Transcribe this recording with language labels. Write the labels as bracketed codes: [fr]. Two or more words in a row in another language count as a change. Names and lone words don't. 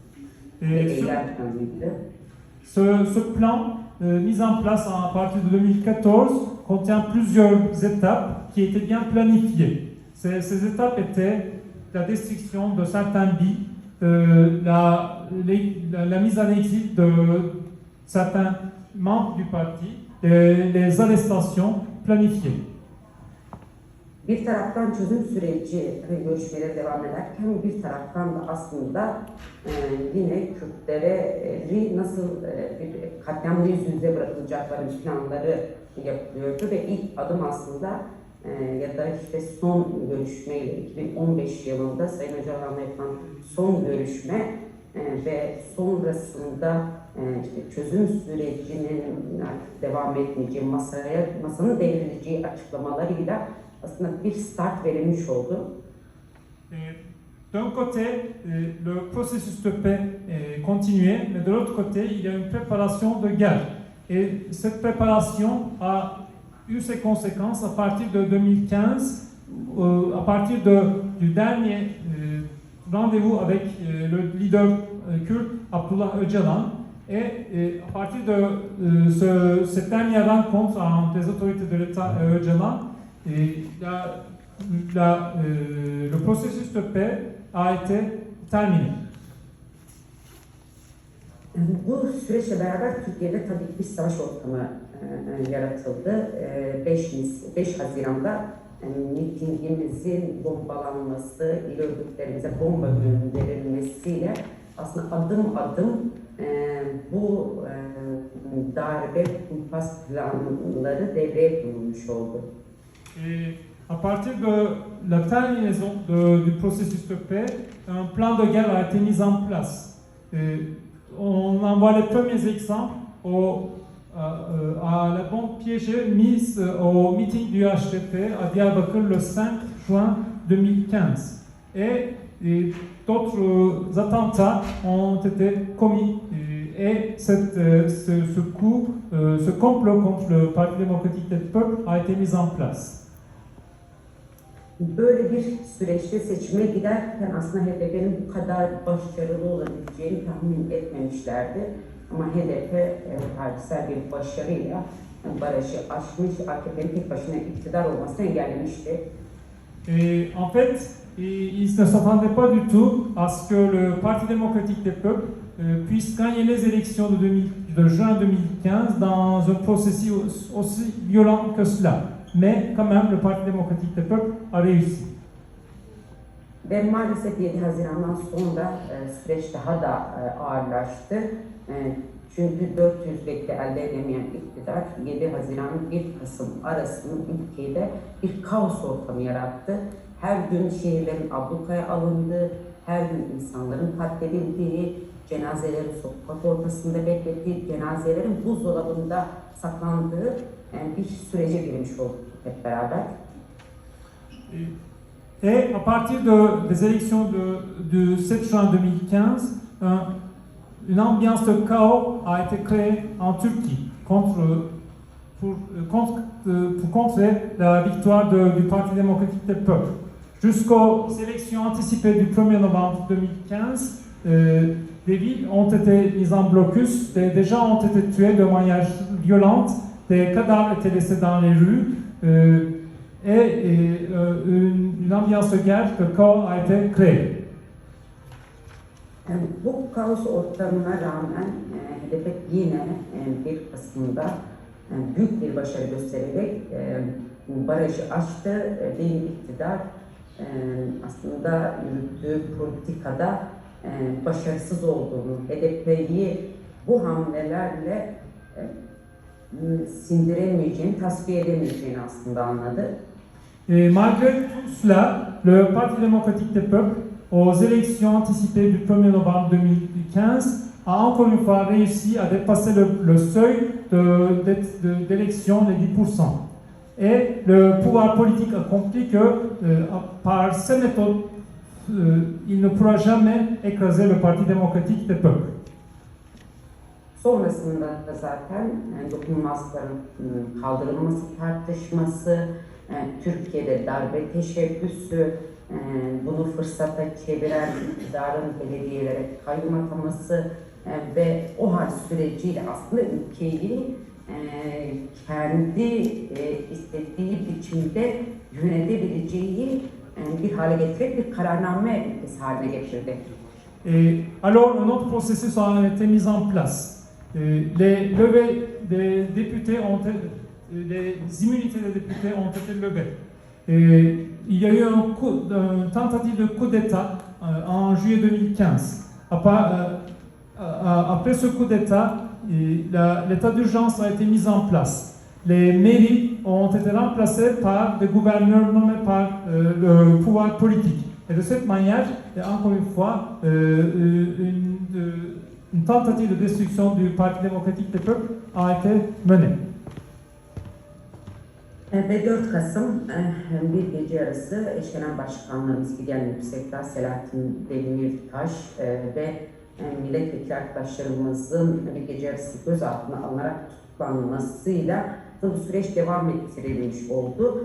[fr] Ce plan mis en place à partir de 2014 contient plusieurs étapes qui étaient bien planifiées. Ces étapes étaient la destruction de certains billes, la mise en exil de certains membres du parti, les arrestations planifiées. [tr] Bir taraftan çözüm süreci görüşmelere devam ederken bir taraftan da aslında yine Kürtleri nasıl bir katliamla yüz yüze bırakılacakları planları yapılıyordu ve ilk adım aslında ya da işte son görüşmeyle 2015 yılında Sayın Öcalan'la yapılan son görüşme ve sonrasında işte çözüm sürecinin devam etmeyeceği, masanın devrileceği açıklamalarıyla aslında bir start verilmiş oldu. [fr] D'un côté, le processus de paix est continué, mais de l'autre côté, il y a une préparation de guerre. Et cette préparation a eu ses conséquences à partir de 2015, à partir du dernier rendez-vous avec le leader kurde Abdullah Öcalan. Et à partir de cette dernière rencontre entre les autorités de l'État et Öcalan, le processus de paix a été terminé. [tr] Bu süreçle beraber Türkiye'de tabii ki bir savaş ortamı yaratıldı. 5 Haziran'da mitingimizin bombalanması, il örgütlerimize bomba gönderilmesiyle aslında adım adım bu darbe kumpas planları devreye konulmuş oldu. [fr] Et à partir de la terminaison du processus de paix, un plan de guerre a été mis en place. On envoie les premiers exemples à la bombe piégée mise au meeting du HDP à Diyarbakır le 5 juin 2015. Et d'autres attentats ont été commis. Et ce coup, ce complot contre le Parti démocratique des peuples a été mis en place. [tr] Böyle bir süreçte seçime giderken aslında HDP'nin bu kadar başarılı olabileceğini tahmin etmemişlerdi. Ama HDP tarihsel bir başarıyla barajı aşmış, AKP'nin tek başına iktidar olmasını engellemişti. [fr] En fait, ils ne s'attendaient pas du tout à ce que le Parti démocratique des peuples puisse gagner les élections de juin 2015 dans un processus aussi violent que cela. Mais quand même, le Parti démocratique des peuples a réussi. [tr] Ve maalesef 7 Haziran'dan sonra süreç daha da ağırlaştı. Çünkü 400 bekle elde edemeyen iktidar 7 Haziran 1 Kasım arasında ülkede bir kaos ortamı yarattı. Her gün şehirlerin ablukaya alındığı, her gün insanların katledildiği, cenazelerin sokak ortasında beklettiği, cenazelerin buzdolabında saklandığı bir sürece girmiş olduk hep beraber. [fr] Et à partir des élections du 7 juin 2015, une ambiance de chaos a été créée en Turquie pour contrer la victoire du Parti démocratique des peuples. Jusqu'aux élections anticipées du 1er novembre 2015, des villes ont été mises en blocus, des gens ont été tués de manière violente, des cadavres étaient laissés dans les rues, et une ambiance de guerre, de chaos a été créée. [tr] Bu kaos ortamına rağmen HDP yine 1 Kasım'da büyük bir başarı göstererek barajı aştı. Benim iktidar aslında yürüttüğü politikada başarısız olduğunu, HDP'yi bu hamlelerle sindiremeyeceğini, tasfiye edemeyeceğini aslında anladı. [fr] Malgré tout cela, le Parti démocratique des peuples, aux élections anticipées du 1er novembre 2015, a encore une fois réussi à dépasser le seuil d'élection des 10%. Et le pouvoir politique a compris que par ces méthodes, il ne pourra jamais écraser le Parti démocratique des peuples. [tr] Sonrasında da zaten dokunulmazlıkların kaldırılması tartışması, Türkiye'de darbe teşebbüsü, bunu fırsata çeviren iktidarın belediyelere kayyum ataması ve o hal süreciyle aslında ülkeyi kendi istediği biçimde yönetebileceği bir hale getirerek bir kararname ülkesi haline getirdi. [fr] Alors, un autre processus a été mis en place. Les levées des députés les immunités des députés ont été levées. Il y a eu une tentative de coup d'État en juillet 2015. Après ce coup d'État, l'état d'urgence a été mis en place. Les mairies ont été remplacées par des gouverneurs nommés par le pouvoir politique. Et de cette manière, encore une fois, une tentative de destruction du Parti démocratique des peuples a été menée. [tr] Ve 4 Kasım bir gece yarısı eş genel başkanlarımız Figen Yüksekdağ, Selahattin Demirtaş ve milletvekili arkadaşlarımızın bir gece yarısı gözaltına alınarak tutuklanmasıyla bu süreç devam ettirilmiş oldu.